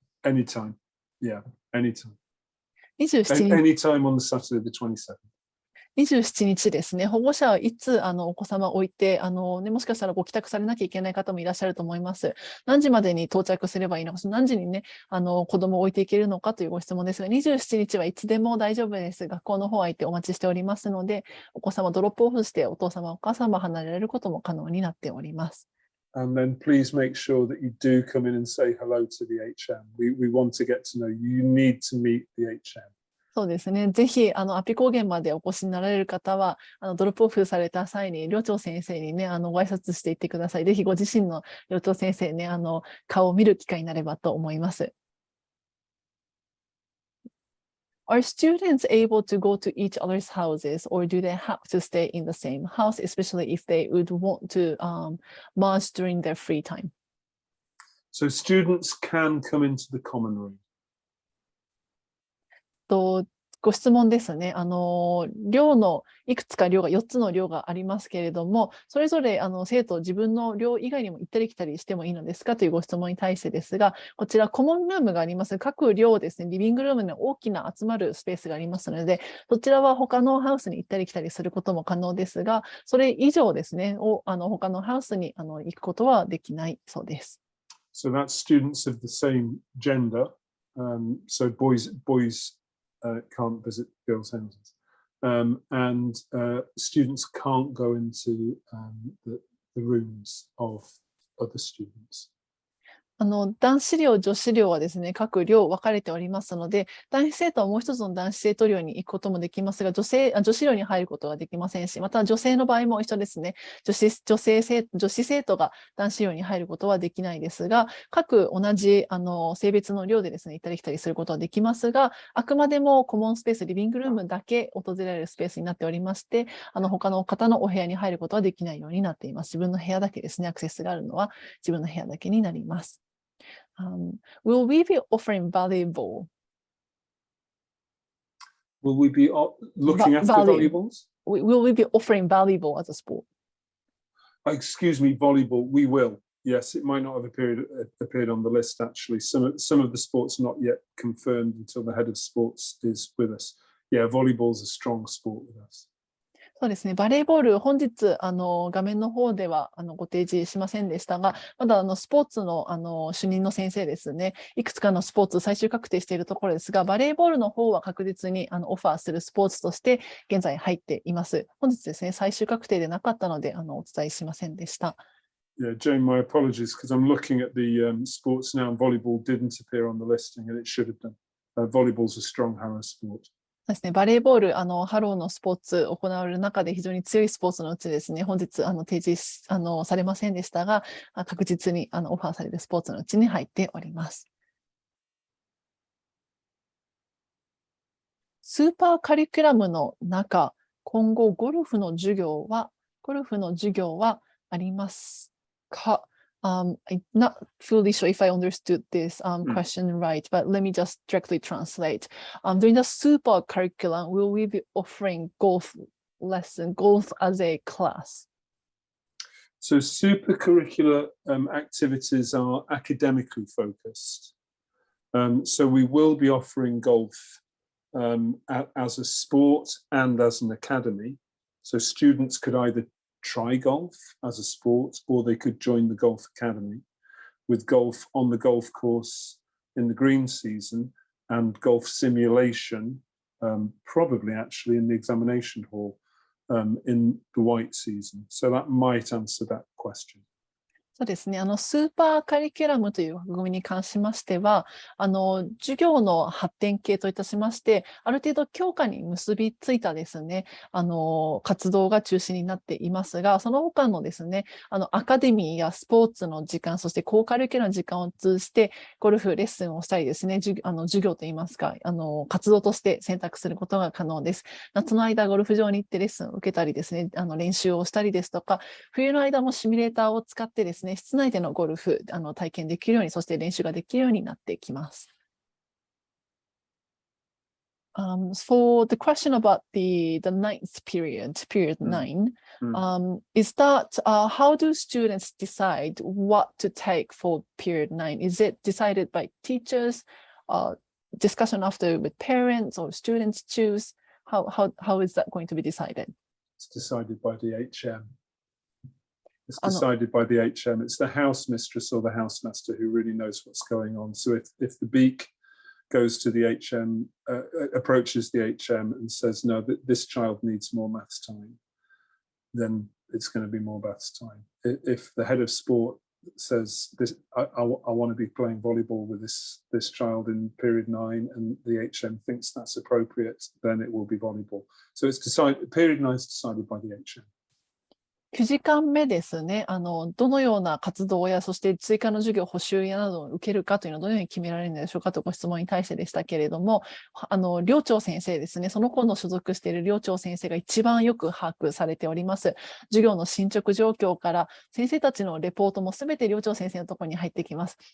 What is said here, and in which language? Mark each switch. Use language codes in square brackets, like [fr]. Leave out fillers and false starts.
[en] Anytime. Yeah, anytime. [ja] 27日 [en] Anytime on the Saturday the 27th. [ja] 27日ですね、保護者はいつお子様を置いてもしかしたらご帰宅されなきゃいけない方もいらっしゃると思います。何時までに到着すればいいのか、何時にね、子供を置いていけるのかというご質問ですが、27日はいつでも大丈夫です。学校の方は行ってお待ちしておりますので、お子様ドロップオフして、お父様、お母様離れられることも可能になっております。 [en] And then please make sure that you do come in and say hello to the HM. We want to get to know you. You need to meet the HM. [ja] そうですね。ぜひ、アッピ高原までお越しになられる方は、ドロップオフされた際に、寮長先生にね、ご挨拶していってください。ぜひご自身の寮長先生ね、顔を見る機会になればと思います。 [en] Are students able to go to each other's houses, or do they have to stay in the same house, especially if they would want to merge during their free time? So students can come into the common room. [ja] ご質問ですね。寮のいくつか寮が4つの寮がありますけれども、それぞれ生徒自分の寮以外にも行ったり来たりしてもいいのですかというご質問に対してですが、こちらコモンルームがあります。各寮ですね、リビングルームに大きな集まるスペースがありますので、そちらは他のハウスに行ったり来たりすることも可能ですが、それ以上ですね、他のハウスに行くことはできないそうです。 [en] So that's students of the same gender. So boys can't visit girls' houses, and students can't go into the rooms of other students. [ja] 男子寮、女子寮はですね、各寮分かれておりますので、男子生徒はもう一つの男子生徒寮に行くこともできますが、女子寮に入ることはできませんし、また女性の場合も一緒ですね。女子生徒が男子寮に入ることはできないですが、各同じ性別の寮でですね、行ったり来たりすることはできますが、あくまでもコモンスペース、リビングルームだけ訪れられるスペースになっておりまして、他の方のお部屋に入ることはできないようになっています。自分の部屋だけですね、アクセスがあるのは自分の部屋だけになります。 [en] Will we be offering volleyball? Will we be looking after volleyballs? Will we be offering volleyball as a sport? Excuse me, volleyball. We will. Yes, it might not have appeared on the list actually. Some of the sports not yet confirmed until the head of sports is with us. Yeah, volleyball is a strong sport with us. [ja] そうですね、バレーボール、本日画面の方ではご提示しませんでしたが、まだスポーツの主任の先生ですね、いくつかのスポーツ最終確定しているところですが、バレーボールの方は確実にオファーするスポーツとして現在入っています。本日ですね、最終確定でなかったのでお伝えしませんでした。 [en] Yeah, Jane, my apologies because I'm looking at the sports now. Volleyball didn't appear on the listing and it should have done. Volleyball's a strong Harrow sport. [ja] そうですね、バレーボール、ハローのスポーツ行われる中で非常に強いスポーツのうちですね、本日提示されませんでしたが、確実にオファーされるスポーツのうちに入っております。スーパーカリキュラムの中、今後ゴルフの授業はありますか？ [en] I'm not fully sure if I understood this question right, but let me just directly translate. During the super curriculum, will we be offering golf as a class? So super curricular activities are academically focused. So we will be offering golf as a sport and as an academy. So students could either try golf as a sport, or they could join the golf academy with golf on the golf course in the green season and golf simulation, probably actually in the examination hall in the white season. So that might answer that question. [ja] そうですね。スーパーカリキュラムという枠組みに関しましては、授業の発展系といたしまして、ある程度教科に結びついたですね、活動が中心になっていますが、その他のですね、アカデミーやスポーツの時間、そして高カリキュラムの時間を通じて、ゴルフレッスンをしたりですね、授業といいますか、活動として選択することが可能です。夏の間、ゴルフ場に行ってレッスンを受けたりですね、練習をしたりですとか、冬の間もシミュレーターを使ってですね、室内でのゴルフ体験できるように、そして練習ができるようになってきます。 [en] For the question about the ninth period 9, is that how do students decide what to take for period 9? Is it decided by teachers, discussion after with parents, or students choose? How is that going to be decided? It's decided by the HM. It's decided by the HM. It's the house mistress or the housemaster who really knows what's going on. So if the beak goes to the HM, approaches the HM and says, no, this child needs more maths time, then it's going to be more maths time. If the head of sport says, I want to be playing volleyball with this child in period 9, and the HM thinks that's appropriate, then it will be volleyball. So it's period 9 is decided by the HM. [ja] 9時間目ですね。どのような活動や、そして追加の授業、補習やなどを受けるかというのはどのように決められるのでしょうかとご質問に対してでしたけれども、寮長先生ですね。その子の所属している寮長先生が一番よく把握されております。授業の進捗状況から先生たちのレポートもすべて寮長先生のところに入ってきます。